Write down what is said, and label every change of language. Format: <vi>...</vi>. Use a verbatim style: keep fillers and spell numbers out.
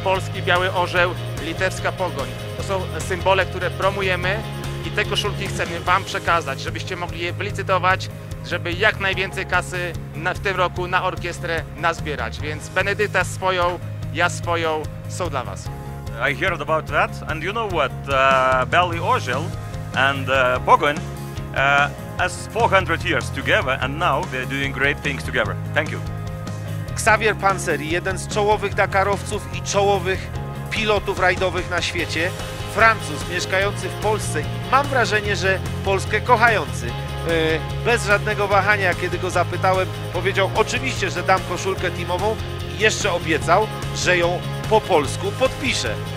<pl>Polski Biały Orzeł, litewska Pogoń. To są symbole, które promujemy i te koszulki chcemy Wam przekazać, żebyście mogli je wylicytować, żeby jak najwięcej kasy na, w tym roku na orkiestrę nazbierać. Więc Benedykta swoją, ja swoją, są dla Was.</pl> <en>I heard about that, and you know what? Uh, Biały Orzeł and uh, Pogoń uh, has four hundred years together, and now they're doing great things together. Thank you.</en> <pl>Xavier Panseri, jeden z czołowych Dakarowców i czołowych pilotów rajdowych na świecie, Francuz mieszkający w Polsce i mam wrażenie, że Polskę kochający. Yy, Bez żadnego wahania, kiedy go zapytałem, powiedział oczywiście, że dam koszulkę teamową i jeszcze obiecał, że ją po polsku podpisze.</pl>